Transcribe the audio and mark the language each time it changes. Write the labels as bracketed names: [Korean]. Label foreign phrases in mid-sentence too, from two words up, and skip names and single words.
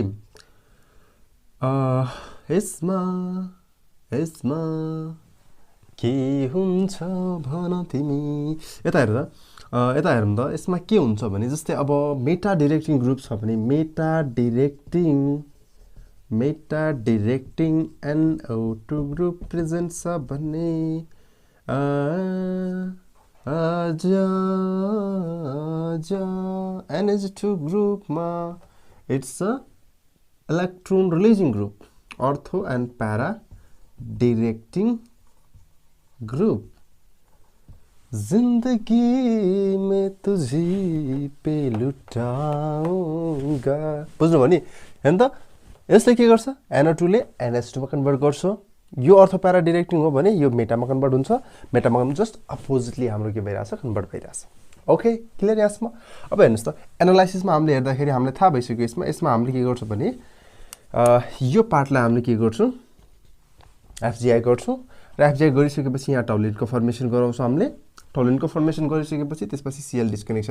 [Nepali] यसमा के हुन्छ भन तिमी यता हेर यता हेरौँ त यसमा के हुन्छ भने जस्तै अब [English] meta directing group [Nepali] छ भने [English] meta directing NO2 group present [Nepali] छ भने NH2 ग्रुपमा [English] it's a electron releasing group ortho and para directing group [Hindi] जिंदगी में तुझी पे लुटाऊंगा [Nepali] बुझ्नु भयो नि हैन त यसले के गर्छ NO2 ले NH2 मा कन्भर्ट गर्छ यो [English] ortho para directing [Nepali] हो भने यो मेटामा कन्भर्ट हुन्छ मेटामा [English] just oppositely [Nepali] हाम्रो के भइराछ कन्भर्ट भइराछ [English] ok clear [Nepali] यसमा अब हेर्नुस् त एनालाइसिसमा हामीले हेर्दाखेरि हामीले थाहा भइसक्यो यसमा हामीले के गर्छौं भने यो पार्टलाई हामीले के गर्छौं FGI गर्छौं र FGI गरिसकेपछि यहाँ टौलेटको फर्मेसन गराउँछौं हामीले टौलेटको फर्मेसन गरिसकेपछि त्यसपछि [English] Cl disconnection